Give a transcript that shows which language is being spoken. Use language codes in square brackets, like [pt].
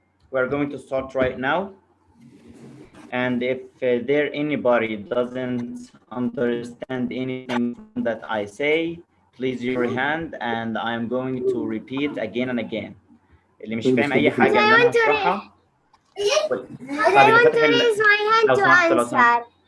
[en] We're going to start right now. And if there anybody doesn't understand anything that I say, please raise your hand and I'm going to repeat again and again. [ar] اللي مش فاهم أي حاجة اللي أنا هشرحها. [en] I want to raise my hand to answer.